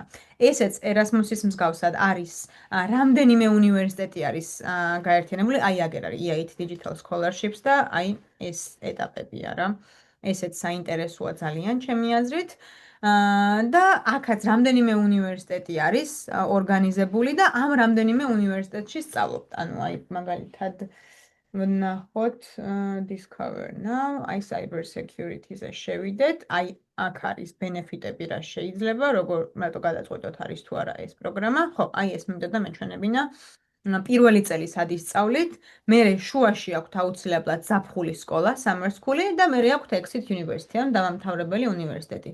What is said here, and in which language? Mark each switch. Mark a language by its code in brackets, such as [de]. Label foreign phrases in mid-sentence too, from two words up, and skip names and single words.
[ka] ესეც Erasmus-ის მსგავსად არის რამდენიმე უნივერსიტეტი არის გაერთიანებული, აი აგერ არის EIT Digital Scholarships და აი ეს ეტაპები არა. ესეც საინტერესოა ძალიან ჩემი აზრით. და აქაც რამდენიმე უნივერსიტეტი არის ორგანიზებული და ამ რამდენიმე უნივერსიტეტში სწავლობთ. ანუ აი მაგალითად ვნახოთ Discover Now, აი [en] cyber security- [ka] ზე შევიდეთ, აი აქ არის ბენეფიტები რა შეიძლება, როგორ რატო გადაწყვეტოთ არის თუ არა ეს პროგრამა. ხო, აი ეს მინდოდა მეჩვენებინა. პირველი წელი სად ისწავლით, მერე შუაში აქვთ აუცილებლად ზაფხული სკოლა, [en] summer school- [ka] ი და მერე აქვთ [en] exit university, [ka] ან დამამთავრებელი უნივერსიტეტი.